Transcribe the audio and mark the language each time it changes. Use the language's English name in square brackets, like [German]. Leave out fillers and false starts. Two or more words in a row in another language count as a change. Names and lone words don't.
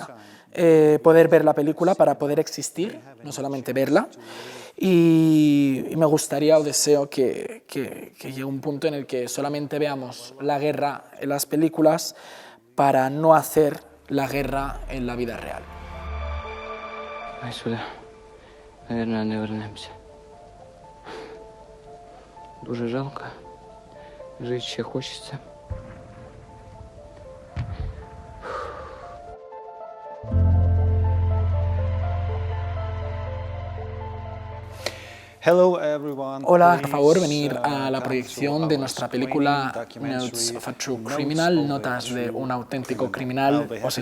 [Spanish] Poder ver la película para poder existir, no solamente verla. Y me gustaría o deseo que llegue un punto en el que solamente veamos la guerra en las películas para no hacer la guerra en la vida real. [Russian] Ай сюда. Наверное, не вернемся. [Ukrainian] Дуже жалко. Жить ще хочеться. [Spanish] Hola, por favor, venir a la proyección de nuestra película Notes of a True Criminal, Notas de un auténtico criminal.